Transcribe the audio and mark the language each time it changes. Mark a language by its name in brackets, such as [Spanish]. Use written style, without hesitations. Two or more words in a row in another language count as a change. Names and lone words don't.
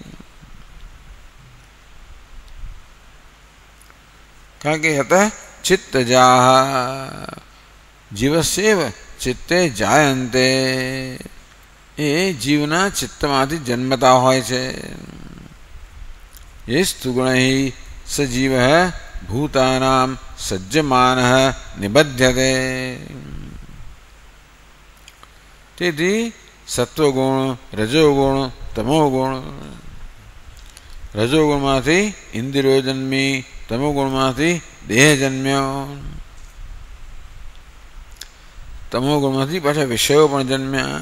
[Gujarati] કારણ કે હતા [Sanskrit] चित्तजाः, जीवस्यैव चित्ते जायन्ते, [Gujarati] એ જીવના ચિત્તમાંથી જન્મતા હોય છે. [Sanskrit] येस्तु गुणैः स जीवः भूतानां सज्जमानः निबध्यते। [Gujarati] તેથી સત્વગુણ, રજોગુણ, તમોગુણ. રજોગુણમાંથી ઇન્દ્રિયો જન્મી, તમોગુણમાંથી દેહ જન્મ્યો, તમોગુણમાંથી પાછા વિષયો પણ જન્મ્યા.